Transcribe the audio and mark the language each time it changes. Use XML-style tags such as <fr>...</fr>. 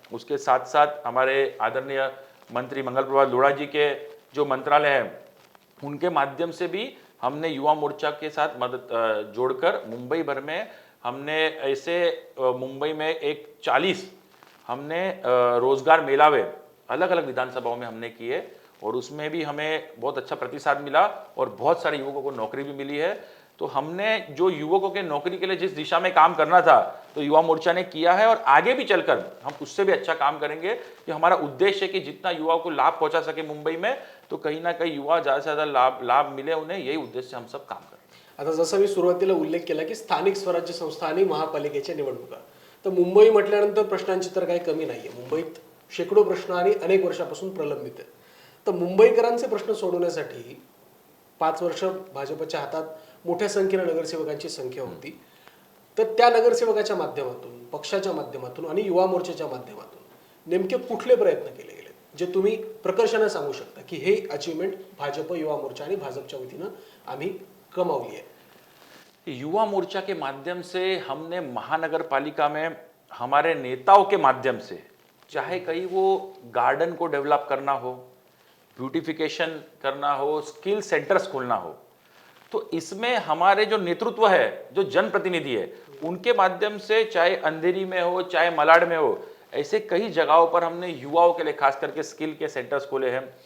<hi>उसके साथ साथ हमारे आदरणीय मंत्री मंगल प्रभात लोढ़ा जी के जो मंत्रालय है उनके माध्यम से भी हमने युवा मोर्चा के साथ मदद जोड़कर मुंबई भर में हमने ऐसे मुंबई में एक 40 हमने रोजगार मेलावे अलग अलग विधानसभाओं में हमने किए और उसमें भी हमें बहुत अच्छा प्रतिसाद मिला और बहुत सारे युवकों को नौकरी भी मिली है. तो हमने जो युवकों के नौकरी के लिए जिस दिशा में काम करना था तो युवा मोर्चा ने किया है और आगे भी चलकर हम उससे भी अच्छा काम करेंगे. कि हमारा उद्देश्य है कि जितना युवाओं को लाभ पहुंचा सके मुंबई में, तो कहीं ना कहीं युवा ज़्यादा से ज़्यादा लाभ मिले उन्हें, यही उद्देश्य से हम सब काम करें.</hi> <mr>आता जसं मी सुरुवातीला उल्लेख केला की स्थानिक स्वराज्य संस्था आणि महापालिकेच्या निवडणुका, तर मुंबई म्हटल्यानंतर प्रश्नांची तर काही कमी नाहीये. मुंबईत शेकडो प्रश्न आणि अनेक वर्षापासून प्रलंबित आहेत. तर मुंबईकरांचे प्रश्न सोडवण्यासाठी 5 वर्ष भाजपच्या हातात मोठ्या संख्येने नगरसेवकांची संख्या होती. तर त्या नगरसेवकाच्या माध्यमातून, पक्षाच्या माध्यमातून आणि युवा मोर्चाच्या माध्यमातून नेमके कुठले प्रयत्न केले गेले जे तुम्ही प्रकर्षाने सांगू शकता की हे अचीवमेंट भाजप, युवा मोर्चा आणि भाजपच्या वतीनं आम्ही कमावली आहे?</mr> <hi>युवा मोर्चा के माध्यम से हमने महानगर पालिका में हमारे नेताओं के माध्यम से, चाहे कहीं वो गार्डन को डेवलप करना हो, ब्यूटिफिकेशन करना हो, स्किल सेंटर्स खोलना हो, तो इसमें हमारे जो नेतृत्व है, जो जनप्रतिनिधि है, उनके माध्यम से चाहे अंधेरी में हो, चाहे मलाड में हो, ऐसे कई जगहों पर हमने युवाओं के लिए खास करके स्किल के सेंटर्स खोले हैं.</hi>